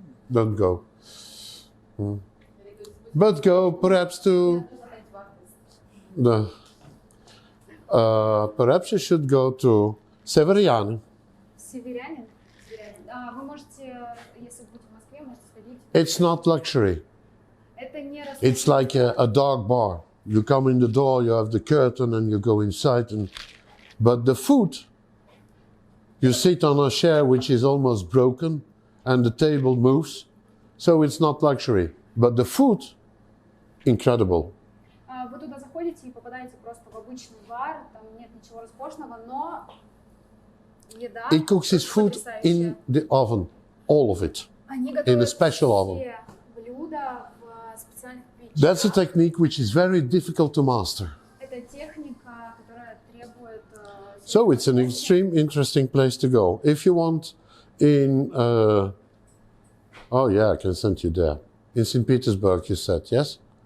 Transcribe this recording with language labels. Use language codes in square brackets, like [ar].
[en] Don't go. But go perhaps to the. Perhaps you should go to Severiani. [ru] Северянин? Вы можете, если будете в Москве, можете сходить. [en] It's not luxury. [ru] Это не [en] It's like a dark bar. You come in the door, you have the curtain, and you go inside. But the food, you sit on a chair which is almost broken, and the table moves. So it's not luxury. But the food, incredible. [ru] Вы туда заходите и попадаете просто в обычный бар, там нет ничего роскошного, но еда [en] He cooks his food in the oven, all of it, in a special oven. [ru] блюда в специальных печах. [en] That's a technique which is very difficult to master. [ru] Это техника, которая требует. [en] So it's an extreme interesting place to go. If you want in, oh yeah, I can send you there. In St. Petersburg, you said, yes?